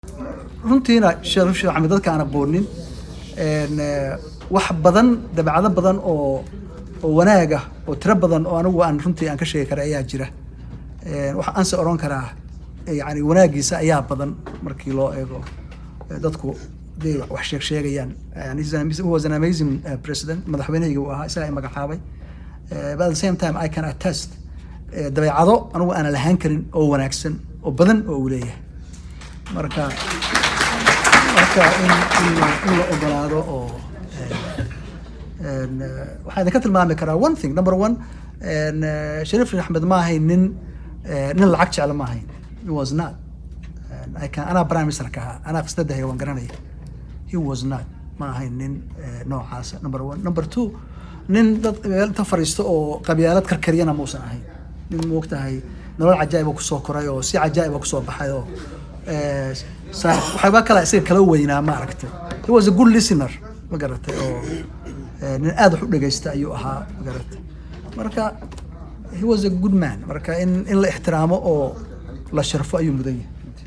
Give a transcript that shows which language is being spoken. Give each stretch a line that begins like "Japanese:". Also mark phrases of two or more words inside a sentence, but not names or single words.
Somali: runtiina Sheekh Axmed dadka aan aqoonin wax badan dabacado badan oo wanaaga oo tiro badan oo anigu aan runtii aan ka sheegi karay ayaa jira waxa aan soo oran karaa yani wanaagiisa ayaa badan markii loo eego dadku wax sheegayaan yani
English: he was an amazing president
Somali: madaxweynahayga uu ahaa isaga ay magacaabay
English: but at the same time I can attest
Somali: dabeecado anigu aan lahayn karin oo wanaagsan oo badan oo uu leeyahay marka in la ogolaado oo waxaan ka tilmaami karaa
English: one thing number one
Somali: Sharif Ahmed ma ahayn nin lacag jecel ma ahayn
English: he was not
Somali: أنا prime minister ka أنا qasdahay waan garanaya
English: he was not
Somali: ma ahayn nin noocaas
English: number one number two
Somali: nin dad inta fariisto oo qabyaalad karkariyana ma uusan ahayn nin moogtahay nolol cajaa'ib ku soo koray oo si cajaa'ib ku soo baxay oo waxba kala isaga kala weynaa ma aragtay
English: he was a good listener
Somali: ma garatay oo nin aad wax u dhageysta ayuu ahaa ma garatay marka
English: he was a good man
Somali: marka in la ixtiraamo oo la sharfo ayuu mudan yahay